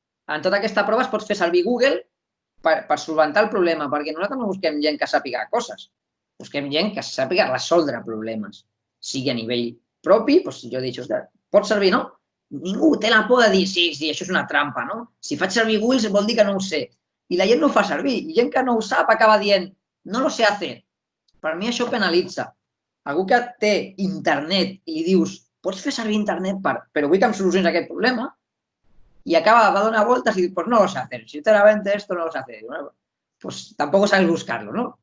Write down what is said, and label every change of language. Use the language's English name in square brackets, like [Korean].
[Catalan] En tota aquesta prova es pot fer servir Google per solventar el problema, perquè nosaltres no busquem gent que sàpiga coses, busquem gent que sàpiga resoldre problemes, sigui a nivell propi, doncs jo dic, pot servir, no? Ningú té la por de dir, sí, això és una trampa, no? Si faig servir Google vol dir que no ho sé. I la gent no ho fa servir. I gent que no ho sap acaba dient, [Spanish] no lo sé hacer. [Catalan] Per mi això penalitza. Algú que té internet i li dius, pots fer servir internet però vull que em solucionis aquest problema, i va donar voltes i diu, [Spanish] pues no lo sé hacer. Si sinceramente esto no lo sé hacer. Bueno, pues tampoco sabes buscarlo, ¿no?